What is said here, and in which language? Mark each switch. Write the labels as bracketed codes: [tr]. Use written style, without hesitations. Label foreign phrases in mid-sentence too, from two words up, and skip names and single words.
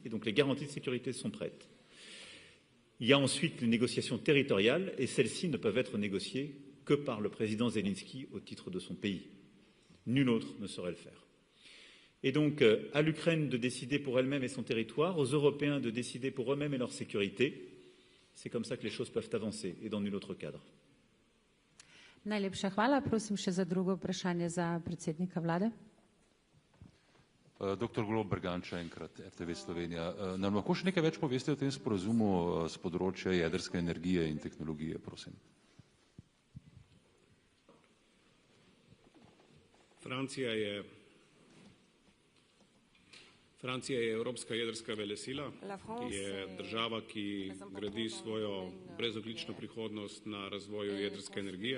[fr] Et donc les garanties de sécurité sont prêtes. Il y a ensuite les négociations territoriales et celles-ci ne peuvent être négociées que par le président Zelensky au titre de son pays. Nul autre ne saurait le faire. Et donc, à l'Ukraine de décider pour elle-même et son territoire, aux Européens de décider pour eux-mêmes et leur sécurité. C'est comme ça que les choses peuvent avancer et dans nul autre cadre. [sl] Najlepša hvala. Prosim še za drugo vprašanje za predsednika vlade. Doktor Golob, Bergant, še enkrat, RTV Slovenija. Nam lahko še nekaj več poveste o tem sporazumu z področja jedrske energije in tehnologije, prosim? Francija je evropska jedrska velesila, ki je država, ki gradi svojo brezoglično prihodnost na razvoju jedrske energije.